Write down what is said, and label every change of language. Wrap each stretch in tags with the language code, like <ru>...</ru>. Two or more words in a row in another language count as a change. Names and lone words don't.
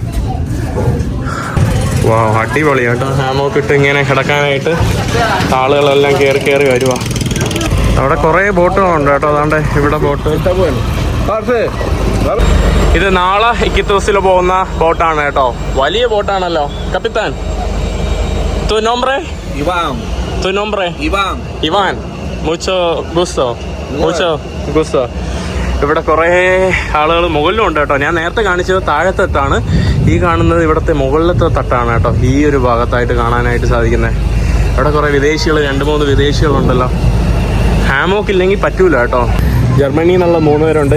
<ml>വാ അടിപൊളി കേട്ടോ. ഹാമോക്ക് ഇട്ട് ഇങ്ങനെ കിടക്കാനായിട്ട് ആളുകളെല്ലാം കയറി വരുവാ. അവിടെ കുറേ ബോട്ടുകളുണ്ട് കേട്ടോ. അതാണ്ട് ഇവിടെ ബോട്ട്. ഇത് നാളെ ഇക്കിത്തോസിൽ പോകുന്ന ബോട്ടാണ് കേട്ടോ. വലിയ ബോട്ടാണല്ലോ. കപ്പിത്താൻ</ml> <es>tu nombre? Ivan. Mucho gusto.</es> <ml>ഇവിടെ കുറേ ആളുകൾ മുകളിലും ഉണ്ട് കേട്ടോ. ഞാൻ നേരത്തെ കാണിച്ചത് താഴത്തെ തട്ടാണ്. ഈ കാണുന്നത് ഇവിടുത്തെ മുകളിലത്തെ തട്ടാണ് കേട്ടോ. ഈ ഒരു ഭാഗത്തായിട്ട് കാണാനായിട്ട് സാധിക്കുന്നത്. ഇവിടെ കുറേ വിദേശികൾ, 2-3 വിദേശികളുണ്ടല്ലോ. ഹാമോക്ക് ഇല്ലെങ്കിൽ പറ്റൂല കേട്ടോ. ജർമ്മനിയിൽ നിന്നുള്ള 3 പേരുണ്ട്.</ml>